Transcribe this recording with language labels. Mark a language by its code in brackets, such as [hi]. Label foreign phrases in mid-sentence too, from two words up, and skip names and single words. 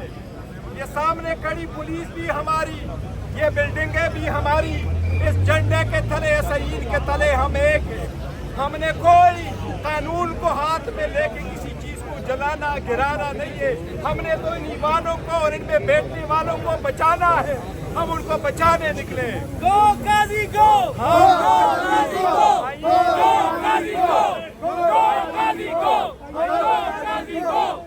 [hi] ये सामने खड़ी पुलिस भी हमारी, ये बिल्डिंगें भी हमारी, इस झंडे के तले, इस आईन के तले हम एक हैं। हमने कोई कानून को हाथ में लेके किसी चीज को जलाना गिराना नहीं है। हमने तो इन ईमानों को और इनमें बैठने वालों को बचाना है। हम उनको बचाने निकले। गो काजी गो, गो काजी गो, गो काजी गो, गो काजी गो, गो काजी गो।